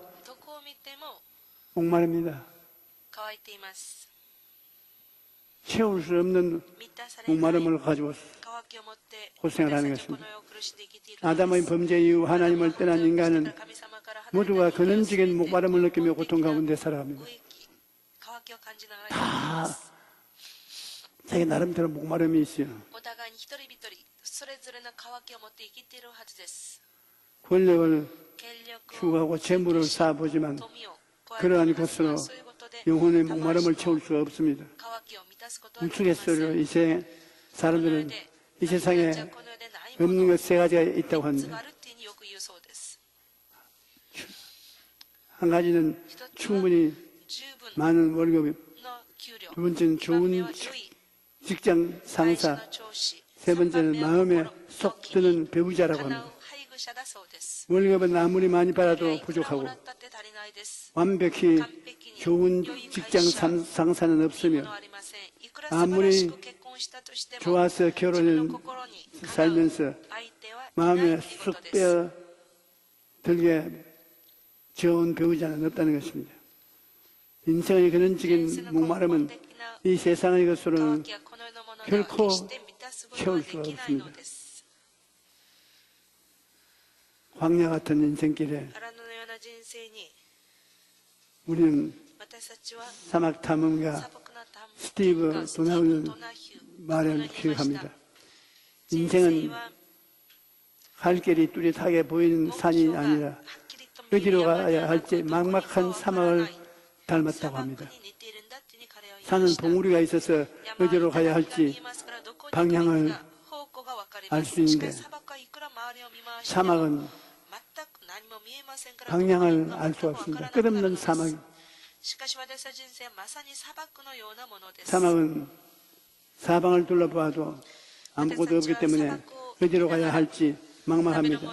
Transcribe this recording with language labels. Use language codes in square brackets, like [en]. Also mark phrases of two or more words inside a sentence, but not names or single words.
[ja] どこを見ても [ko] 목마릅니다. [ja] 乾いています。 [ko] 채울 수 없는 [ja] 満たされない [ko] 목마름을 가지고 [ja] 渇きを持って [ko] 고생을 하는 [ja] 私たちは [ko] 것입니다. [ja] この世を苦しんで生きているのです。 [ko] 아담의 범죄 이후 하나님을 떠난 인간은 모두가 근원적인 목마름을 느끼며 고통 가운데 살아갑니다. 다 자기 나름대로 목마름이 있어요. [ja] お互いに一人一人それぞれの渇きを持って生きているはずです。 [ko] 권력을 [ja] 権力を [ko] 추구하고 재물을 쌓아보지만 [ja] 富を加えて [ko] 그러한 [ja] いますが [ko] 것으로 [ja] そういうことで [ko] 영혼의 목마름을 채울 수가 없습니다. [ja] 渇きを満たすことはできま [ko] 우스갯소리로 [ja] せん。 [ko] 이 사람들은 이 세상에 없는 것 세 가지가 있다고 [ja] 3つ [ko] 합니다. [ja] があるっていうふうによく言うそうです。 [ko] 한 가지는 [ja] 一つは [ko] 충분히 [ja] 十分 [ko] 많은 월급, [ja] の給料、 [ko] 두 번째는 [ja] 二番目 [ko] 좋은 [ja] は良い [ko] 직장 [ja] 会社 [ko] 상사, [ja] の上司、 [ko] 세 번째는 [ja] 三番目 [ko] 마음에 [ja] は [ko] 쏙 [ja] 心 [ko] 드는 배우자라고 [ja] 叶う [ko] 합니다. [ja] 配偶者だそうです。 [ko] 월급은 아무리 많이 [ja] いくら [ko] 받아도 [ja] も [ko] 부족하고 [ja] らったって足りないです。 [ko] 완벽히 [ja] 完璧に [ko] 좋은 [ja] 良い [ko] 직장 [ja] 会社 [ko] 상사는 [ja] いい [ko] 없으며 [ja] ものはありません。いくら素晴らしく結婚したとしても [ko] 좋아서 [ja] 自分 [ko] 결혼을 [ja] の心にかなう [ko] 살면서 [ja] 相手はいない [ko] 마음에 [ja] というこ [ko] 쑥 [ja] とです。 [ko] 빼어 들게 좋은 배우자는 없다는 것입니다. 인생의 근원적인 목마름은 이 세상의 것으로는 [ja] 渇きはこの世のものでは [ko] 결코 [ja] 決して満たすことはできないのです。 [ko] 광야 같은 인생길에 [ja] 荒野のような人生に [ko] 우리는 [ja] 私たちは [ko] 사막 [ja] 砂 [ko] 탐험가 [ja] 漠の探 [ko] 스티브 [ja] 検家 [ko] 도나우는 [ja] ドナヒュー [ko] 말을 [ja] このように言いました [ko] 기억합니다. [ja] 人生 [ko] 인생은 [ja] は [ko] 갈 길이 뚜렷하게 보이는 [ja] 目 [ko] 산이 [ja] 標がはっ [ko] 아니라 [ja] きりと見える [ko] 어디로 [ja] 山で [ko] 가야 [ja] はなく [ko] 할지 [ja] どこに行くか [ko] 막막한 [ja] わからな [ko] 사막을 [ja] い砂 [ko] 닮았다고 [ja] 漠 [ko] 합니다. [ja] に似ているんだって [ko] 산은 봉우리가 있어서 어디로 가야 할지 방향을 알 수 있는데 사막은 방향을 알 수 없습니다. 끝없는 사막. 사막은 사방을 둘러봐도 아무것도 없기 때문에 어디로 가야 할지 막막합니다.